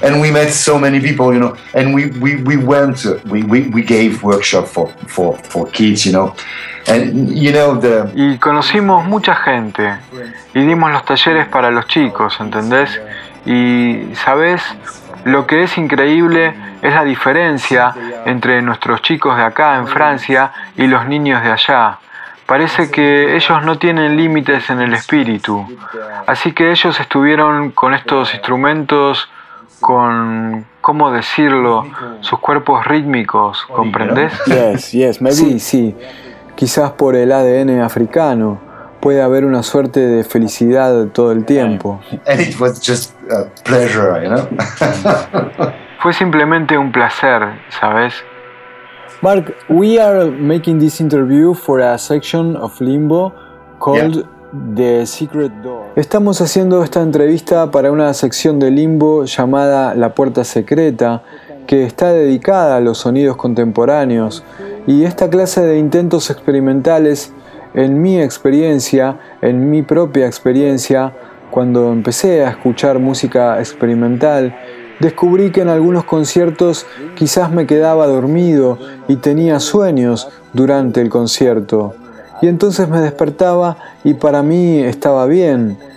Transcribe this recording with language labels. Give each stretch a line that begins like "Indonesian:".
English: And we met so many people, you know. And we gave workshop for kids, you know. And you know the...
Spanish: Y conocimos mucha gente y dimos los talleres para los chicos, ¿entendés? Y sabes, lo que es increíble es la diferencia entre nuestros chicos de acá en Francia y los niños de allá. Parece que ellos no tienen límites en el espíritu. Así que ellos estuvieron con estos instrumentos, con, ¿cómo decirlo?, sus cuerpos rítmicos, ¿comprendés?
English: Yes, yes, maybe.
Spanish: Sí, sí. Quizás por el ADN africano puede haber una suerte de felicidad todo el tiempo.
English: And it was just a pleasure, you know?
Spanish: Fue simplemente un placer, ¿sabes?
English: Mark, we are making this interview for a section of Limbo called The Secret Door.
Spanish: Estamos haciendo esta entrevista para una sección de Limbo llamada La Puerta Secreta, que está dedicada a los sonidos contemporáneos. Y esta clase de intentos experimentales, en mi propia experiencia, cuando empecé a escuchar música experimental, descubrí que en algunos conciertos quizás me quedaba dormido y tenía sueños durante el concierto. Y entonces me despertaba y para mí estaba bien,